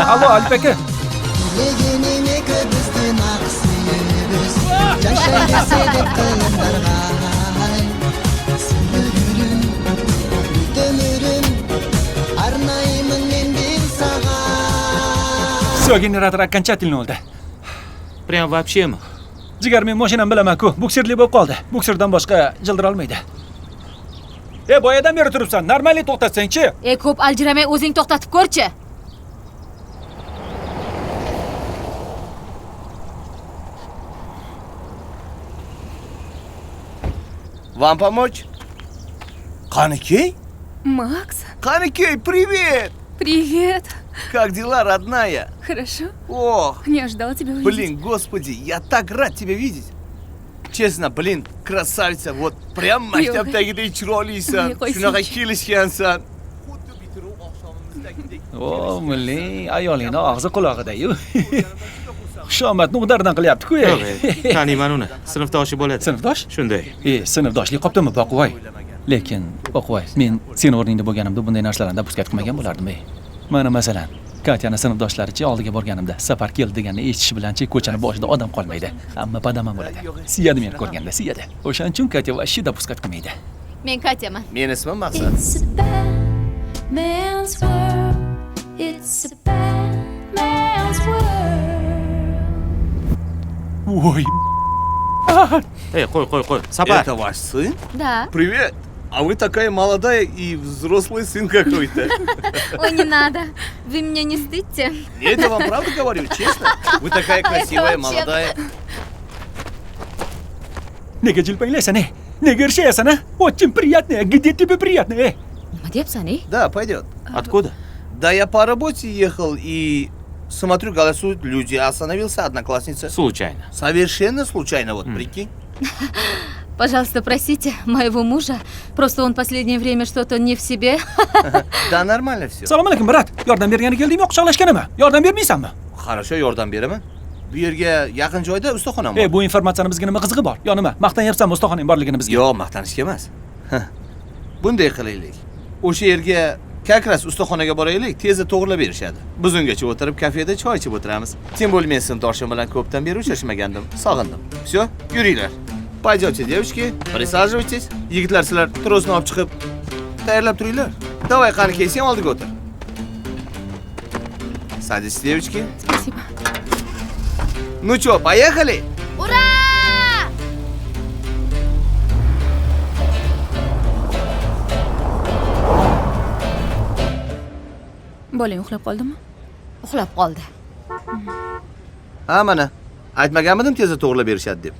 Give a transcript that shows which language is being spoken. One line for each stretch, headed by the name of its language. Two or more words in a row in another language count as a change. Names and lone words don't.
Russian: Allo, Alp aka. Все, generator окончательно o'ldi. Прям вообще-mi?
Uzbek: Jigar, men mashinam bilaman-ku. Bukserli bo'lib qoldi. Bukserdan boshqa jildira olmaydi. Boyadan beri turibsan. Normalniy to'xtatsang-chi. Ko'p aljiramay o'zing to'xtatib ko'rchi.
Russian: Вам помочь? Каникей? Макс, Каникей, привет! привет. Как дела, родная? Хорошо. Ох, Не ожидала тебя увидеть. блин, господи, я так рад тебя видеть. Честно, блин, красавица, вот прям
Uzbek: maktabdagidek chiroylisan. Shunaqa kelishgansan. O, milliy ayolingning og'zi qulog'ida-yu. Xushomadni udardan qilyapti-ku. Yo'q, taniyman uni. Sinfdoshi bo'ladi. Sinfdosh? Shunday. Sinfdoshlik qopdimi, Boqvoy? Lekin, Boqvoy, men sen o'rningda bo'lganimda bunday narsalarni dapuskat qilmagan bo'lardim. Mana masalan, Katyani sinfdoshlarichi oldiga borganimda safar keldi deganini eshitish bilanchi ko'chani boshida odam qolmaydi. Hamma padamam bo'ladi. Siyadi meni ko'rganda, siyadi. O'shaning uchun Katya vashshi dapuskat qilmaydi. Men Katyaman. Meni ismim Maqsad.
English: It's a bad man's world. It's a bad man's world.
Uzbek: Voy. Qo'y. Sapar.
Russian: Это ваш сын? Да. Привет. А вы такая молодая и взрослый сын какой-то. Ой, не надо. Вы меня не стыдьте. Я это вам правда говорю, честно. Вы такая красивая, молодая.
Uzbek: Nega jilpanglaysan, Nega irshayasan,
Russian: Очень приятно. Где тебе приятно,
Uzbek: Nima deyapsan,
Russian: Да, пойдет. Откуда? Да, я по работе ехал и смотрю, голосуют люди. Остановился одноклассница. Случайно. Совершенно случайно, вот прикинь. Пожалуйста, простите моего мужа. Просто он последнее время что-то не в себе. Да, nормально все.
Uzbek: Assalomu alaykum, brat. Yordam bergani keldingmi, quchoqlashganimi? Yordam bermaysanmi? Хорошо, yordam beraman. Bu yerga yaqin joyda ustaxonam bor. Bu informatsiyani bizga nima qizig'i bor? Yo nima? Maqtanyapsanmi ustaxonang borligini bizga? Yo'q, maqtanishga emas. Bunday qilaylik. O'sha yerga
Russian: как раз
Uzbek: ustaxonaga boraylik, tezda to'g'rilab berishadi. Biz ungacha o'tirib kafeda choy ichib o'tiramiz.
Russian: Тем более
Uzbek: men sinfdoshim bilan ko'pdan beri uchrashmagandim. Sog'indim. Всё, yuringlar.
Russian: Пойдёте, девочки, присаживайтесь.
Uzbek: Yigitlar, sizlar trosni olib chiqib tayyorlab turinglar. Давай, qani sen oldiga o'tir.
Russian: Садитесь, девочки. Спасибо. Ну чё, поехали? Ура!
Uzbek: Bolang uxlab qoldimi? Uxlab qoldi. Ha, mana. Aytmaganmidim tezda to'g'rilab berishadi deb.